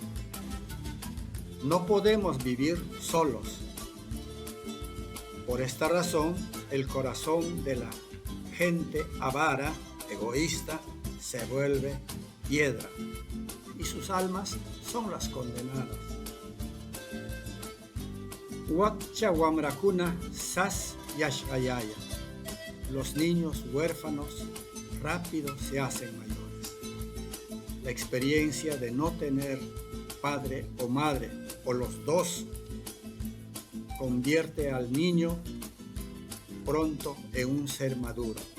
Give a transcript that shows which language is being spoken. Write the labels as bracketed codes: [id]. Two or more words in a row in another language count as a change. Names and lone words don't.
[es] No podemos vivir solos. Por esta razón, el corazón de la gente avara, egoísta, se vuelve piedra y sus almas son las condenadas. [qu] Wakcha wamrakuna sas yashgayaya. [es] Los niños huérfanos rápido se hacen mayores. La experiencia de no tener padre o madre o los dos convierte al niño pronto en un ser maduro.